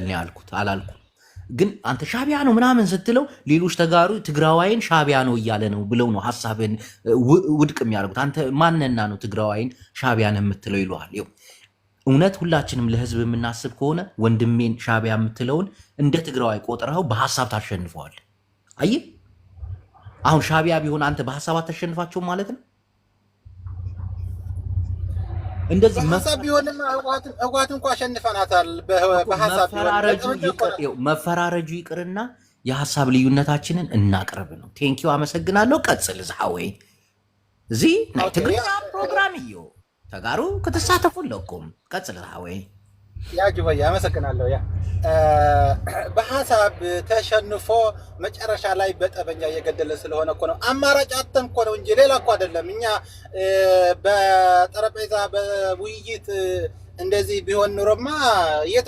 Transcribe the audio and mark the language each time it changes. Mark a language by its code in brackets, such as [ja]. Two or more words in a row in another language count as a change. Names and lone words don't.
[am] ነው ያልኩት አላልኩም። ግን አንተ ሻዕቢያ ነው ምናምን ስትለው ሌሎች ተጋሩ ትግራዋይን ሻዕቢያ ነው እያለ ነው ብለው ነው ሐሳብን ውድቅ የሚያደርጉት። አንተ ማንነና ነው ትግራዋይን ሻዕቢያ ነው የምትለው ይሏል። እውነት ሁላችንም ለህዝብ የምናስብ ከሆነ ወንድሜን ሻዕቢያ የምትለውን እንደ ትግራዋይ ቆጥረው በሐሳብ ታሸንፈዋል። አየህ አሁን ሻዕቢያ ቢሆን አንተ በሐሳብ አታሸንፋቸው ማለት ነው። እንደዚህ በሐሳብ ቢሆንም ህወሓት እንኳን አሸንፈናታል። በሐሳብ መፈራረጁ ይቅርና የሐሳብ ልዩነታችንን እናቅርብ ነው። ቴንኪው አመሰግናለሁ። [ti] ቀጽል ዝሓወይ እዚ ናይ ትግርኛ ፕሮግራም እዩ ተጋሩ ክትሳተፉ ኣለኩም። ቀጽል ዝሓወይ [am] ያ ጁበይ አመሰግናለሁ። ያ በሐሳብ ተሸንፎ መጨረሻ ላይ በጠበኛ እየገደለ ስለሆነ እኮ ነው። አማራጭ አጥተን እኮ ነው እንጂ ሌላ እኮ አይደለም። እኛ በጠረጴዛ በውይይት እንደዚህ ቢሆን ኑሮማ የት